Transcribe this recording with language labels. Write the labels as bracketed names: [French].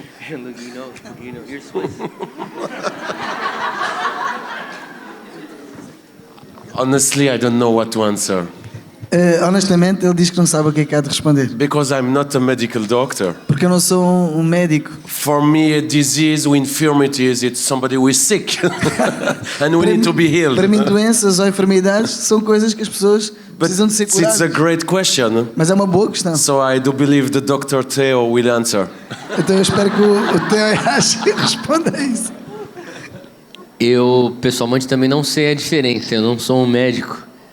[English] Look, you know, you're Swiss. Honestly, I don't know what to answer. [Portuguese] Honestamente, ele diz que não sabe o que é que há de responder. [English] Because I'm not a medical doctor. [Portuguese] Porque eu não sou um médico. [English] For me, a disease or infirmities, it's somebody who is sick. And we need to be healed. [Portuguese] Para mim, doenças ou enfermidades são coisas que as pessoas precisam de ser curadas. [English] It's a great question. [Portuguese] Mas é uma boa questão. [English] So I do believe the Dr. Theo will answer. [Portuguese] Então eu espero que o Theo responda a isso. Eu, pessoalmente, também não sei a diferença. Eu não sou um médico.